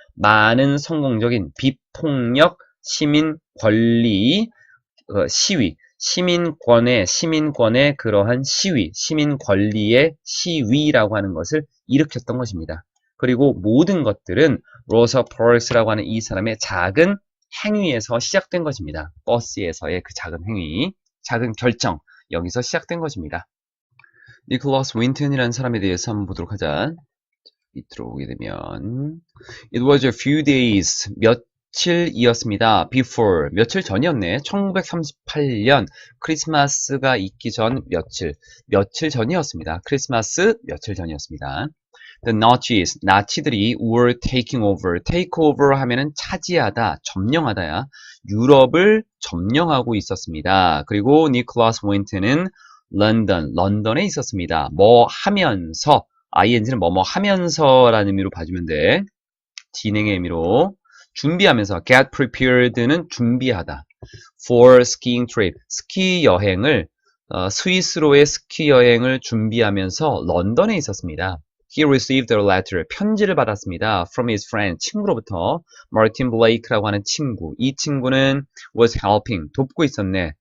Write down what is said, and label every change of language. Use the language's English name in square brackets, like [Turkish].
[Korean] 많은 성공적인 비폭력 시민 권리 시위, 시민권의 그러한 시위, 시민 권리의 시위라고 하는 것을 일으켰던 것입니다. 그리고 모든 것들은 로사 퍼스라고 하는 이 사람의 작은 행위에서 시작된 것입니다. 버스에서의 그 작은 행위, 작은 결정, 여기서 시작된 것입니다. 니콜라스 윈튼이라는 사람에 대해서 한번 보도록 하자. 밑으로 오게 되면 [English] It was a few days, [Korean] 며칠이었습니다. Before, 며칠 전이었네. 1938년 크리스마스가 있기 전 며칠 전이었습니다. 크리스마스 며칠 전이었습니다. [English] The Nazis, [Korean] 나치들이 [English] were taking over. [Korean] take over 하면은 차지하다, 점령하다야. 유럽을 점령하고 있었습니다. 그리고 니콜라스 윈튼은 런던에 있었습니다. 뭐 하면서, ing는 뭐뭐 하면서라는 의미로 봐주면 돼. 진행의 의미로. 준비하면서, get prepared는 준비하다. [English] for skiing trip, [Korean] 스키 여행을, 스위스로의 스키 여행을 준비하면서 런던에 있었습니다. [English] He received a letter, [Korean] 편지를 받았습니다. [English] From his friend, [Korean] 친구로부터. Martin Blake라고 하는 친구. 이 친구는 [English] was helping, [Korean] 돕고 있었네.